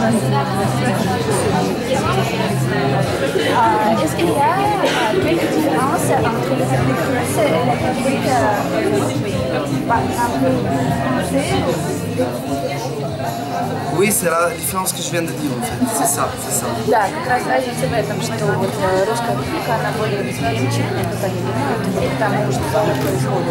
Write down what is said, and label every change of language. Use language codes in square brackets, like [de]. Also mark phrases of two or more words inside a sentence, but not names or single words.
[fr] Est-ce qu'il y a quelques différences entre le public russe et le public, par exemple, français. Oui, c'est la différence que je viens de dire en fait. C'est ça, c'est ça. [ru] Да, как раз разница в этом, что вот русская публика, она более восприимчивая к тому, что там происходит.